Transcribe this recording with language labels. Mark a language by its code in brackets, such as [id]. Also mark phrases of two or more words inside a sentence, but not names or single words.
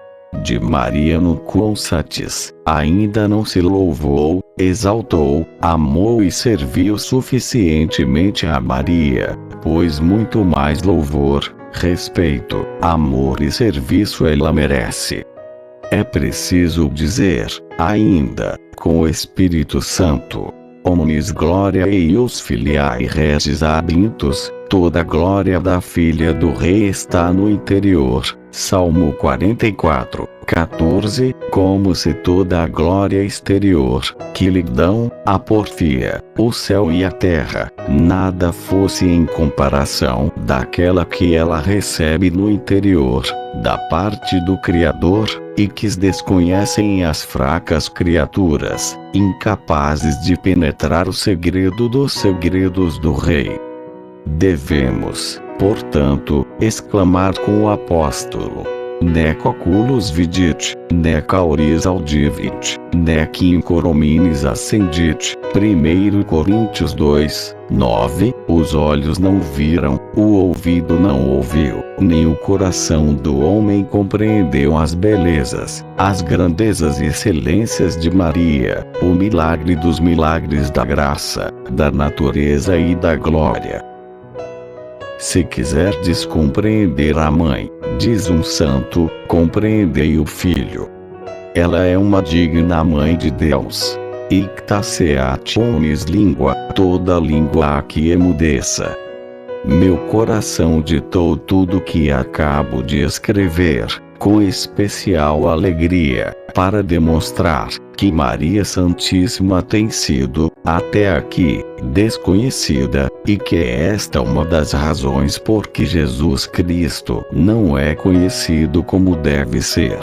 [la] De Maria no quão satis, [pt] ainda não se louvou, exaltou, amou e serviu suficientemente a Maria, pois muito mais louvor, respeito, amor e serviço ela merece. É preciso dizer, ainda, com o Espírito Santo: [la] Omnis gloria eius filiae regis habintus, [pt] toda a glória da filha do rei está no interior. Salmo 44, 14, como se toda a glória exterior, que lhe dão, a porfia, o céu e a terra, nada fosse em comparação daquela que ela recebe no interior, da parte do Criador, e que desconhecem as fracas criaturas, incapazes de penetrar o segredo dos segredos do Rei. Devemos, portanto, exclamar com o apóstolo: [la] Nec oculos vidit, nec auris audivit, nec in cor hominis ascendit. [pt] 1 Coríntios 2, 9. Os olhos não viram, o ouvido não ouviu, nem o coração do homem compreendeu as belezas, as grandezas e excelências de Maria, o milagre dos milagres da graça, da natureza e da glória. Se quiserdes compreender a mãe, diz um santo, compreendei o filho. Ela é uma digna mãe de Deus. [la] Icta seat omnis lingua, [pt] toda língua a que emudeça. Meu coração ditou tudo que acabo de escrever, com especial alegria, para demonstrar que Maria Santíssima tem sido, até aqui, desconhecida, e que é esta uma das razões por que Jesus Cristo não é conhecido como deve ser.